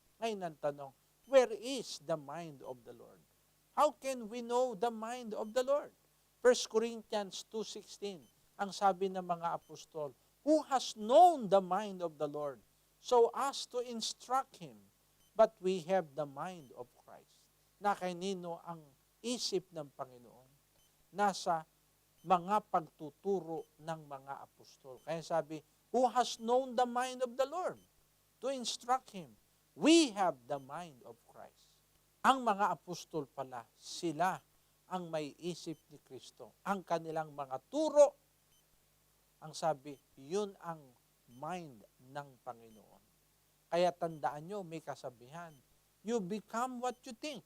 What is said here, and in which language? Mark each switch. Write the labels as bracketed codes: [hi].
[tl] Ngayon ang tanong, [en] where is the mind of the Lord? How can we know the mind of the Lord? 1 Corinthians 2:16, [tl] ang sabi ng mga apostol, [en] who has known the mind of the Lord, so as to instruct him? But we have the mind of Christ. [tl] Na kanino ang isip ng Panginoon? Nasa mga pagtuturo ng mga apostol. Kaya sabi, [en] who has known the mind of the Lord? To instruct him. We have the mind of Christ. [tl] Ang mga apostol pala, sila ang may isip ni Kristo. Ang kanilang mga turo, ang sabi, yun ang mind ng Panginoon. Kaya tandaan nyo, may kasabihan, [en] you become what you think.